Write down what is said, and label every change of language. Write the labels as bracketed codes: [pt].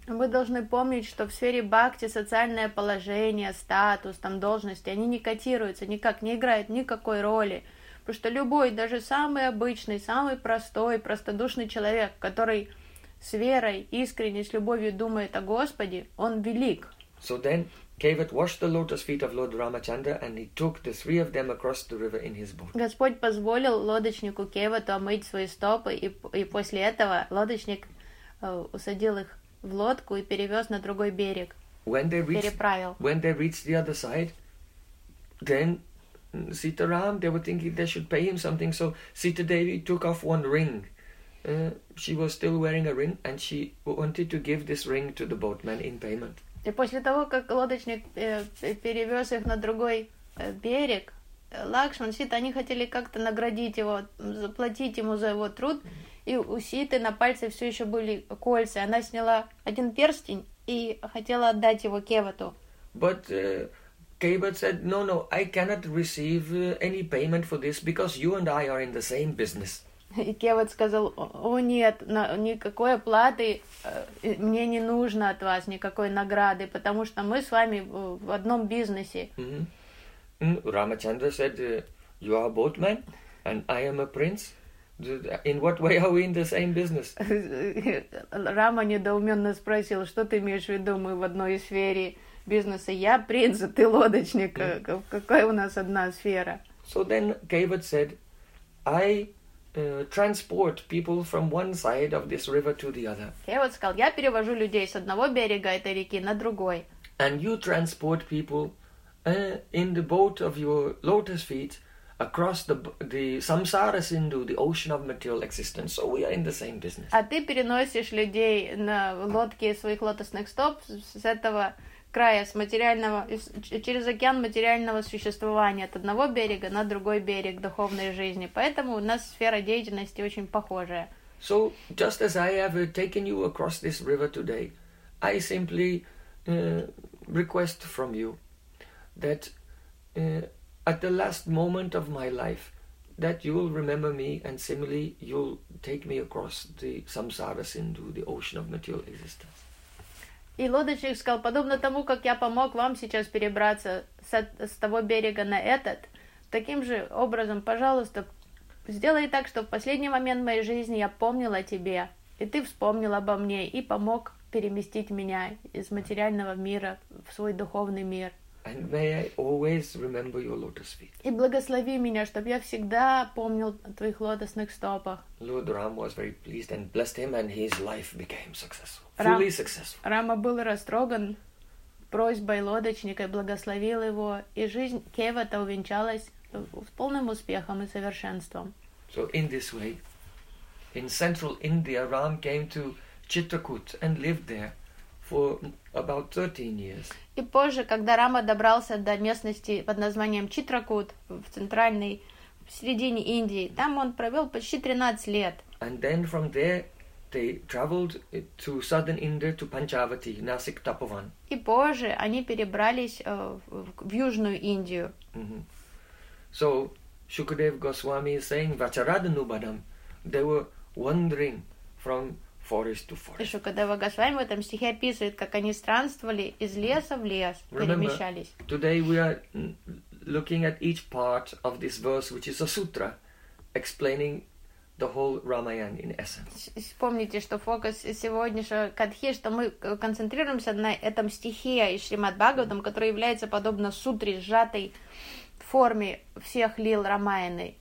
[ru] Мы должны помнить, что в сфере бхакти социальное положение, статус, там должности, они не котируются, никак не играют никакой роли. Потому что любой, даже самый обычный, самый простой, простодушный человек, который с верой, искренне, с любовью думает о Господе, он велик. [en] So then Kevat washed the lotus feet of Lord Ramachandra and he took the three of them across the river in his boat. [ru] Господь позволил лодочнику Кеват омыть свои стопы, и после этого лодочник усадил их в лодку и перевез на другой берег. Переправил. [en] When they reached the other side, then Sita Ram, they were thinking they should pay him something, so Sita Devi took off one ring. She was still wearing a ring and she wanted to give this ring to the boatman in payment. [ru] И после того, как лодочник перевез их на другой берег, Лакшман, Сита, они хотели как-то наградить его, заплатить ему за его труд, и у Ситы на пальце все еще были кольца. Она сняла один перстень и хотела отдать его Кевату. [en] But Кейбат said, no, I cannot receive any payment for this, because you and I are in the same business. [ru] И Кевот сказал, о нет, никакой оплаты мне не нужно от вас, никакой награды, потому что мы с вами в одном бизнесе. [en] Рамачандра said, you are a boatman, and I am a prince. In what way are we in the same business? [ru] Рама недоуменно спросил, что ты имеешь в виду, мы в одной сфере бизнеса. Я принц, а ты лодочник. Mm-hmm. Какая у нас одна сфера? [en] So then Кейбат said, I transport people from one side of this river to the other. [ru] Кевот сказал, я перевожу людей с одного берега этой реки на другой. [en] And you transport people in the boat of your lotus feet across the samsara sindhu, the ocean of material existence. So we are in the same business. [ru] А ты переносишь людей на лодке своих лотосных стоп с этого края, с материального, через океан материального существования, от одного берега на другой берег духовной жизни. Поэтому у нас сфера деятельности очень похожая. [en] So, just as I have taken you across this river today, I simply request from you that at the last moment of my life, that you will remember me, and similarly, you'll take me across the samsara sindhu, the ocean of material existence. [ru] И лодочник сказал, подобно тому, как я помог вам сейчас перебраться с того берега на этот, таким же образом, пожалуйста, сделай так, чтобы в последний момент моей жизни я помнил о тебе, и ты вспомнил обо мне, и помог переместить меня из материального мира в свой духовный мир. [en] And may I always remember your lotus feet. [ru] И благослови меня, чтобы я всегда помнил о твоих лотосных стопах. [en] Lord Ram was very pleased and blessed him, and his life became successful, fully successful. [ru] Рама был растроган просьбой лодочника и благословил его, и жизнь Кевата увенчалась полным успехом и совершенством. [en] So in this way, in central India, Ram came to Chitrakoot and lived there for about 13 years. [ru] И позже, когда Рама добрался до местности под названием Читракут в центральной, в середине Индии, там он провел почти 13 лет. [en] And then from there they traveled to southern India, to Panchavati, Nasik Tapovan. [ru] И позже они перебрались в Южную Индию. [en] So Shukadev Goswami is saying, Vacharada Nubadam, they were wandering from forest to forest. [ru] Еще когда Вагасвами в этом стихе описывает, как они странствовали из леса в лес, перемещались. [en] Remember, today we are looking at each part of this verse, which is a sutra, explaining the whole Ramayana in essence. [ru] Помните, что фокус сегодняшнего катхи, что мы концентрируемся на этом стихе из Шримад Бхагаватам, который является подобно сутре, сжатой форме всех лил Рамаяны.